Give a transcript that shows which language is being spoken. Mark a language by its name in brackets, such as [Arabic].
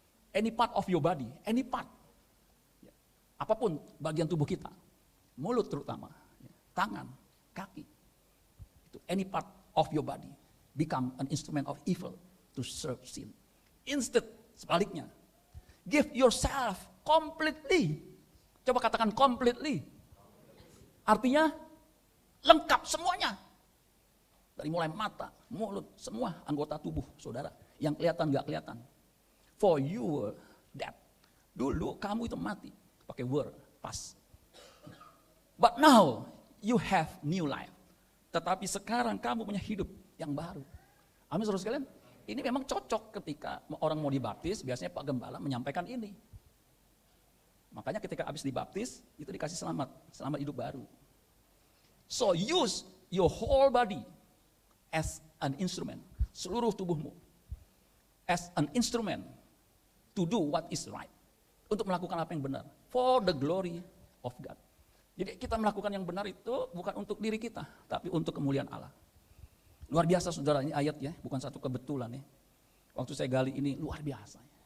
[English] Any part of your body, any part. [Indonesian] Ya. Apapun bagian tubuh kita, mulut terutama, ya. Tangan, kaki. Itu [English] any part of your body become an instrument of evil to serve sin. Instead, [Indonesian] sebaliknya, [English] give yourself completely. [Indonesian] Coba katakan completely. Artinya lengkap semuanya. Dari mulai mata, mulut, semua anggota tubuh saudara. Yang kelihatan gak kelihatan. [English] For you were dead. [Indonesian] Dulu kamu itu mati. Pakai were, pas. [English] But now you have new life. [Indonesian] Tetapi sekarang kamu punya hidup yang baru. Amin saudara sekalian. Ini memang cocok ketika orang mau dibaptis, biasanya Pak Gembala menyampaikan ini. Makanya ketika habis dibaptis, itu dikasih selamat hidup baru. [English] So use your whole body as an instrument, [Indonesian] seluruh tubuhmu, [English] as an instrument to do what is right. [Indonesian] Untuk melakukan apa yang benar, [English] for the glory of God. [Indonesian] Jadi kita melakukan yang benar itu bukan untuk diri kita, tapi untuk kemuliaan Allah. Luar biasa saudara, ini ayat ya, bukan satu kebetulan ya. Waktu saya gali ini luar biasa.